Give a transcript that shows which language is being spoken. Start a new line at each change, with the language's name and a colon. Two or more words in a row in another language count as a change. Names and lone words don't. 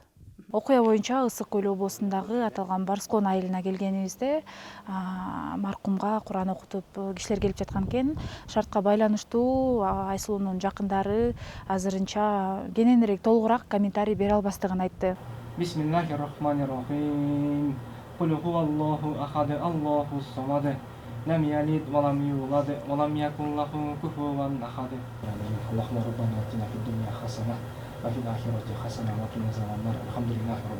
Kyrgyz: Окуя боюнча Ысык Көл облусундагы аталган Барскон айылына келгенибизде маркумга Куран окутуп кишилер келип жаткан экен. Шартка байланыштуу Айсулуунун жакындары азырынча кененирээк толугураак комментарий бере албастыгын айтты.
Arabic: بسم الله الرحمن الرحيم. قل هو الله أحد، الله الصمد. لم يلد ولم يولد ولم يكن له كفوا أحد. اللهم ربنا آتنا في الدنيا حسنة وفي الآخرة حسنة وقنا عذاب النار.